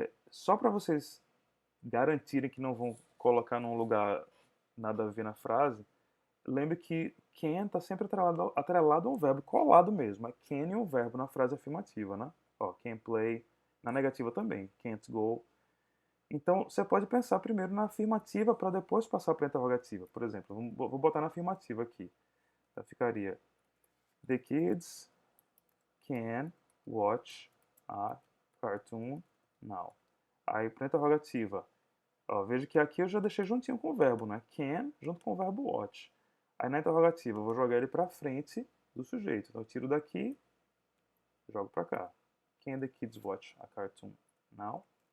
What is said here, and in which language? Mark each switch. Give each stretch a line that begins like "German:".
Portuguese: Só para vocês garantirem que não vão colocar num lugar nada a ver na frase, lembre que can está sempre atrelado a um verbo colado mesmo. É can e um verbo na frase afirmativa, né? Ó,
English: can play.
Portuguese: Na negativa também.
English: Can't go.
Portuguese: Então, você pode pensar primeiro na afirmativa para depois passar para a interrogativa. Por exemplo, vou botar na afirmativa aqui. Então, ficaria
English: The kids can watch a cartoon now.
Portuguese: Aí, para a interrogativa, ó, veja que aqui eu já deixei juntinho com o verbo, né? Can junto com o verbo watch. Aí na interrogativa eu vou jogar ele para frente do sujeito. Então eu tiro daqui, jogo para cá.
English: Can the kids watch a cartoon now?